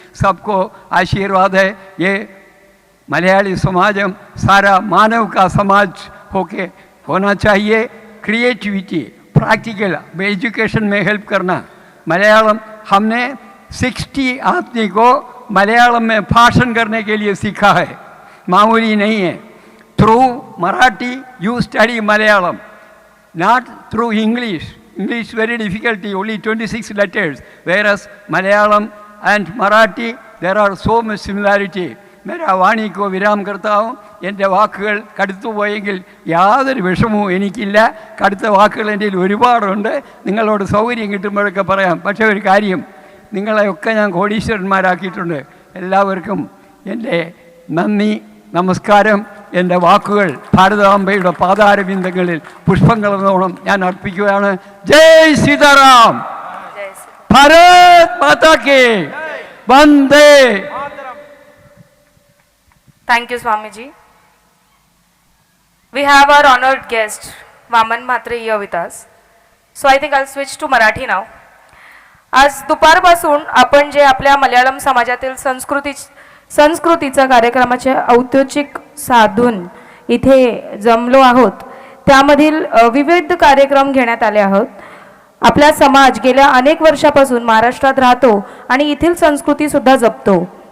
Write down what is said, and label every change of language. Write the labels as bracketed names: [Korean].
[Hindi] सबको आशीर्वाद है। ये मलयाली समाज सारा मानव का समाज होके होना चाहिए। क्रिएटिविटी, प्रैक्टिकल एजुकेशन में हेल्प करना। मलयालम हमने 60 आदमी को मलयालम में भाषण करने के लिए सीखा है, मामूली नहीं है। [English] Through Marathi, you study Malayalam, not through English. English very difficult, only 26 letters. Whereas Malayalam and Marathi, there are so much similarity. [Hindi] मेरा वाणी को विराम करता हूँ. [Malayalam] എൻ്റെ വാക്കുകൾ കടുത്തു പോയെങ്കിൽ യാതൊരു വിഷമവും എനിക്കില്ല. കടുത്ത വാക്കുകൾ എൻ്റെ ഒരുപാടുണ്ട്. നിങ്ങളോട് സൗകര്യം കിട്ടുമ്പോഴൊക്കെ പറയാം. പക്ഷേ ഒരു കാര്യം, നിങ്ങളെയൊക്കെ ഞാൻ കോടീശ്വരന്മാരാക്കിയിട്ടുണ്ട്. എല്ലാവർക്കും എൻ്റെ നന്ദി, നമസ്കാരം. എൻ്റെ വാക്കുകൾ ഭാരതാംബയുടെ പാതാരവിന്ദങ്ങളിൽ പുഷ്പങ്ങളെന്നോണം ഞാൻ അർപ്പിക്കുകയാണ്. ജയ് സീതാറാം, ഭാരത് മാതാ കി വന്ദേ. [English] Thank you, Swamiji. We have our honored guest, Vaman Mhatre, here with us. So I think I'll switch to Marathi now. [Marathi] आज दुपारपासून आपण जे आपल्या मल्याळम समाजातील संस्कृतीचा कार्यक्रमाचे औद्योगिक साधून इथे जमलो आहोत, त्यामधील विविध कार्यक्रम घेण्यात आले आहोत. आपला समाज गेल्या अनेक वर्षापासून महाराष्ट्रात राहतो आणि येथील संस्कृती सुद्धा जपतो.